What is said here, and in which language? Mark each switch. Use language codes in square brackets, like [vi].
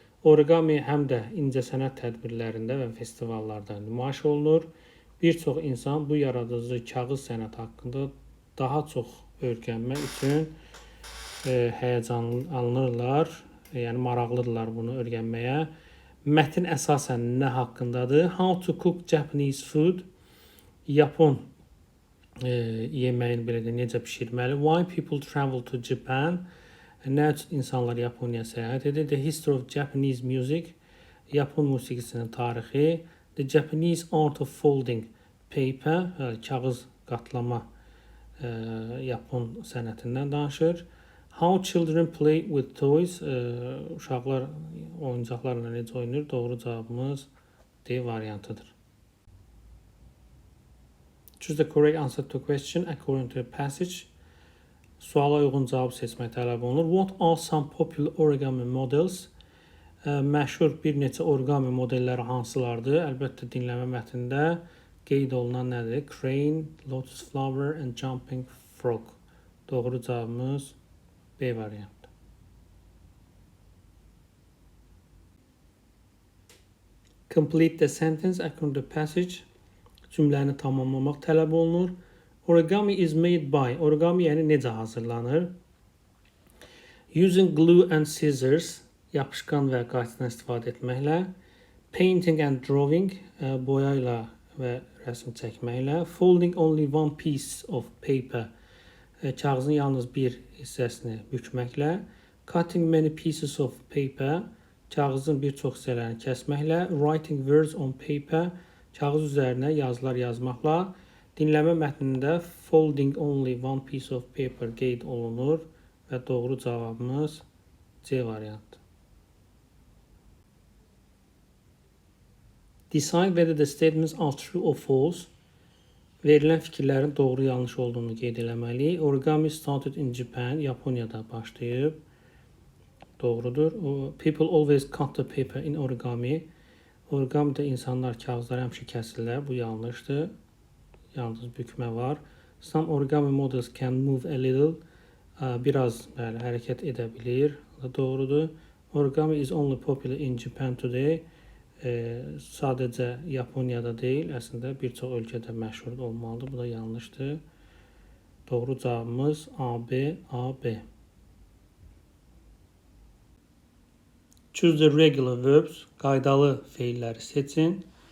[az] Origami həm də incəsənət tədbirlərində və festivallarda nümayiş olunur. Bir çox insan bu yaradıcı kağız sənəti haqqında daha çox öyrənmək üçün həyəcanlanırlar, yəni maraqlıdırlar bunu öyrənməyə. Mətn əsasən nə haqqındadır? [en] How to cook Japanese food. [az] Yapon yeməyini belə də necə bişirməli? [en] Why people travel to Japan? [az] Nə üçün insanlar Yaponiyaya səyahət edir? [en] The history of Japanese music. [az] Yapon musiqisinin tarixi. [en] The Japanese art of folding paper. [az] Kağız qatlama Yapon sənətindən danışır. [en] How children play with toys. [az] Uşaqlar oyuncaqlarla necə oynayır? Doğru cavabımız D variantıdır. [en] Choose the correct answer to question according to the passage. [az] Suala uyğun cavab seçmək tələb olunur. [en] What are some popular origami models? [az] Məşhur bir neçə origami modelləri hansılardır? Əlbəttə dinləmə mətnində qeyd olunan nədir? [en] Crane, lotus flower and jumping frog. [az] Doğru cavabımız B variantı. [en] Complete the sentence according to the passage. [az] Cümləni tamamlamaq tələb olunur. [en] Origami is made by. [az] Origami yəni necə hazırlanır? [en] Using glue and scissors. [az] Yapışqan və qayçıdan istifadə etməklə. [en] Painting and drawing. [az] Boya ilə və rəsm çəkməklə. [en] Folding only one piece of paper. [az] Kağızın yalnız bir hissəsini bükməklə. [en] Cutting many pieces of paper. [az] Kağızın bir çox hissələrini kəsməklə. [en] Writing words on paper. [az] Kağız üzərinə yazılar yazmaqla. Dinləmə mətnində [en] folding only one piece of paper [az] qeyd olunur və doğru cavabımız C variantı. [en] Decide whether the statements are true or false. [az] Verilən fikirlərin doğru yanlış olduğunu qeyd eləməliyik. [en] Origami started in Japan. [az] Yaponiyada başlayıb. Doğrudur. [en] People always cut the paper in origami. [az] Origamidə insanlar kağızları həmişə kəsirlər. Bu yanlışdır. Yalnız bükmə var. [en] Some origami models can move a little. [az] Biraz hərəkət edə bilir. Doğrudur. [en] Origami is only popular in Japan today. [az] Sadəcə Yaponiyada deyil, əslində bir çox ölkədə məşhur olmalıdır. Bu da yanlışdır. Doğru cavabımız AB, AB. [en] Choose the regular verbs. [az] Qaydalı feilləri seçin.